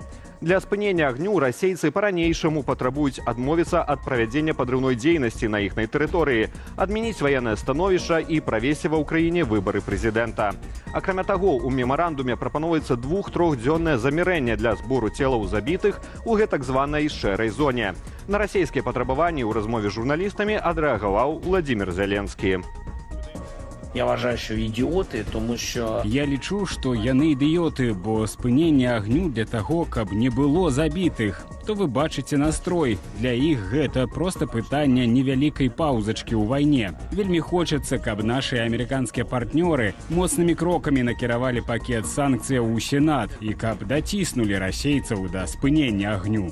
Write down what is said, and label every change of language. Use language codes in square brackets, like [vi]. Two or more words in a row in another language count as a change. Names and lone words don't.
[be] Для спынення агню расейцы па-ранейшаму патрабуюць адмовіцца ад правядзення падрыўной дзейнасці на іхнай тэрыторыі, адмяніць ваеннае становішча і правесці ва ўкраіне выбары прэзідэнта. Акрамя таго, у мемарандуме прапаноўваецца 2-3-дзённае замірэнне для збору целаў забітых у гэтак званай шэрай зоне. На расійскія патрабаванні ў размове з журналістамі адрэагаваў Владзімір Зеленскі. [uk] Я вважаю, що ідіоти, тому що [be] Я лічу, што яны ідыёты, бо спынення агню для таго, каб не было забітых. То вы бачыце настрой. Для іх гэта проста пытанне невялікай паўзачкі ў вайне. Вельмі хочацца, каб нашы амерыканскія партнёры моцнымі крокамі накіравалі пакет санкцыяў у Сенат і каб даціснулі расейцаў да спынення агню.